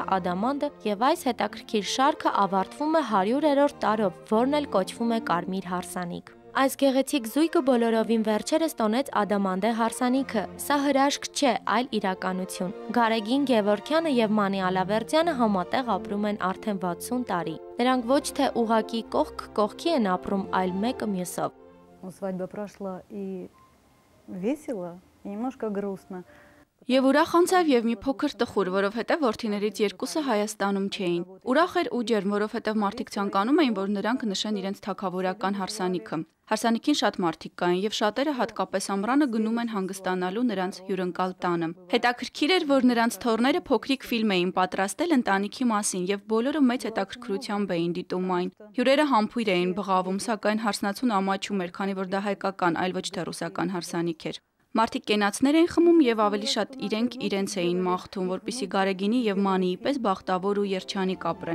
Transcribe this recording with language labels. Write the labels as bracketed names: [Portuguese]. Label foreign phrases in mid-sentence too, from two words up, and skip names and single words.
[Armenian] ադամանդը եւ այս հետաքրքիր շարքը ավարտվում է 100-րդ տարով, որն էլ կոչվում է կարմիր հարսանիք։ Այս գեղեցիկ զույգը բոլորովին վերջերս տոնեց ադամանդե հարսանիքը։ Սա հրաշք չէ, այլ իրականություն։ Գարեգին Գևորգյանը եւ Մանի Ալավերդյանը համատեղ ապրում են արդեն 60 տարի։ Նրանք ոչ թե ուղակի կողք կողքի են ապրում, այլ մեկը մյուսով։ [Russian] Свадьба прошла и весело, и немножко грустно. [Armenian] Եվ ուրախ անցավ եւ մի փոքր տխուր, որովհետեւ որդիներից երկուսը Հայաստանում չէին։ Ուրախ էր ու ջերմ, որովհետեւ մարդիկ ցանկանում էին, որ նրանք նշեն իրենց թագավորական հարսանիքը։ Հարսանիքին շատ մարդիկ կային եւ շատերը հատկապես ամռանը գնում են հանգստանալու նրանց հյուրընկալ տանը։ Հետաքրքիր էր, որ նրանց թոռները փոքրիկ ֆիլմ էին պատրաստել ընտանիքի մասին եւ բոլորը մեծ հետաքրքրությամբ էին դիտում այն։ Հյուրերը համբույր էին բղավում, սակայն հարսնացուն ամաչում էր, քանի որ դա հայկական, այլ ոչ թե ռուսական հարսանիք էր։ Մարդիկ կենացներ էին խմում եւ ավելի շատ իրենց էին մաղթում, որպեսզի Գարեգինի եւ Մանիի պես բախտավոր ու երջանիկ ապրեն։